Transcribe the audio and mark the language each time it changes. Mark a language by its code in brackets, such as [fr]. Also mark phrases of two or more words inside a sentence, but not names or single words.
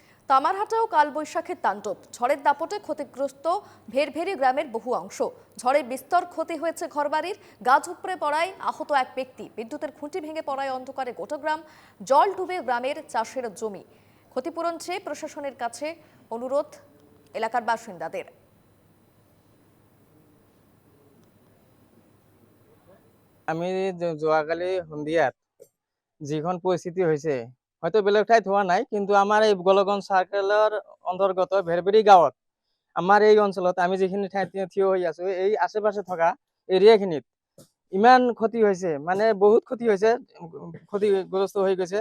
[bn] তামারহাটেও কালবৈশাখীর তাণ্ডব, ঝড়ের দাপটে ক্ষতিগ্রস্ত ভেরভেরি গ্রামের বহু অংশ। ঝড়ে বিস্তর ক্ষতি হয়েছে ঘরবাড়ির। গাছ উপড়ে পড়ায় আহত এক ব্যক্তি, বিদ্যুতের খুঁটি ভেঙে পড়ায় অন্ধকারে গোটা গ্রাম, জল ডুবে গ্রামের চাষের জমি। ক্ষতিপূরণ চেয়ে প্রশাসনের কাছে অনুরোধ এলাকার বাসিন্দাদের। [as] আমি যোৱাকালি সন্ধিয়াত যিখন পৰিস্থিতি হৈছে হয়তো বেলেগ ঠাইত হোৱা নাই, কিন্তু আমাৰ এই গোলগঞ্জ চাৰ্কেলৰ অন্তৰ্গত ভেৰভেৰি গাঁৱত আমাৰ এই অঞ্চলত আমি যিখিনি ঠাইত থিয় হৈ আছো, এই আশে পাশে থকা এৰিয়াখিনিত ইমান ক্ষতি হৈছে, মানে বহুত ক্ষতি হৈছে, ক্ষতিগ্ৰস্ত হৈ গৈছে।